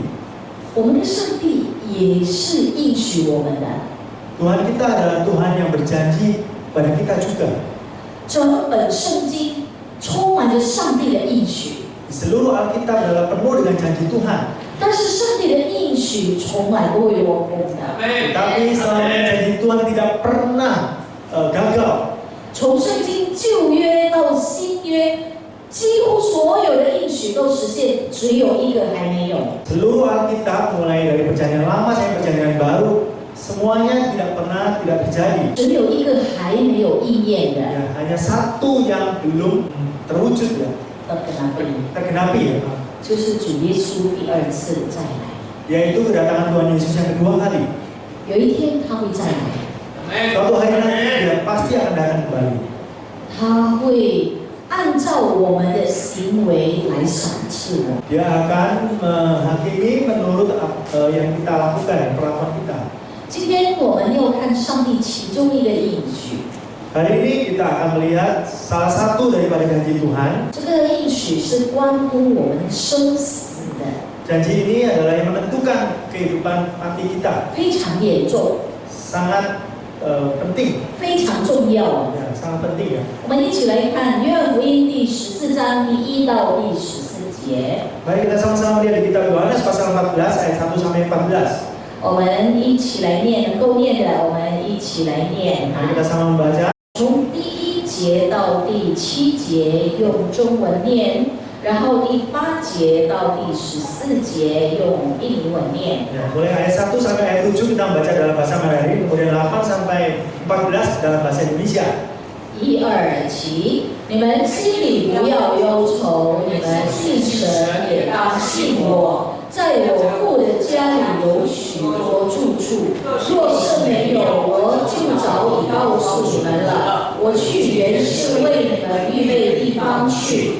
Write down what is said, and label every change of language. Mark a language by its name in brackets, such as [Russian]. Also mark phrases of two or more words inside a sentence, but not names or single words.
[Chinese] 我们的上帝也是应许我们的。 [Indonesian] Tuhan kita adalah Tuhan yang berjanji pada kita juga. [Chinese] 整本圣经充满着上帝的应许， [Indonesian] Seluruh Alkitab adalah penuh dengan janji Tuhan. [Chinese] 但是上帝的应许从来不会落空的。 [Indonesian] Tetapi selama janji Tuhan tidak pernah gagal. [Chinese] 从圣经旧约到新约，几乎所有的应许都实现，只有一个还没有。 [Indonesian] Seluruh Alkitab mulai dari perjanjian lama sampai perjanjian baru, semuanya tidak terjadi. [Chinese] 只有一个还没有应验的。 [Indonesian] Ya, hanya satu yang belum terwujud ya, tergenapi ya, [Chinese] 就是主耶稣第二次再来。 [Indonesian] yaitu kedatangan Tuhan Yesus yang kedua kali. [Chinese] 有一天他会再来， [Indonesian] Suatu hari nanti dia pasti akan datang kembali. [Chinese] 他会按照我们的行为来赏赐我们。 [Indonesian] Dia akan menghakimi menurut yang kita lakukan, perlakuan kita. [Chinese] 今天我们要看上帝其中一个应许， [Indonesian] Hari ini kita akan melihat salah satu daripada janji Tuhan. [Chinese] 这个应许是关乎我们生死的， [Indonesian] Janji ini adalah yang menentukan kehidupan mati kita. [Chinese] 非常严重， [Indonesian] Sangat penting, [Chinese] 非常重要。 [Indonesian] ya, sangat penting ya. [Chinese] 我们一起来看约翰福音第14章第1到第14节。 [Indonesian] Mari kita sama-sama lihat di kitab Yohanes pasal 14 ayat 1 sampai 14. [Chinese] 我们一起来念，能够念的，我们一起来念。 [Indonesian] Mari kita sama membaca. [Chinese] 从第1节到第7节用中文念，然后第8节到第14节用英文念。 [Indonesian] Ya, mulai ayat 1 sampai ayat 7 kita membaca dalam bahasa Mandarin, kemudian 8 sampai 14 dalam bahasa Indonesia. [Chinese] 1、2 起，你们心里不要忧愁，你们信神也当信我。在我父的家里有许多住处，若是没有，我就早已告诉你们了。我去原是为你们预备地方去。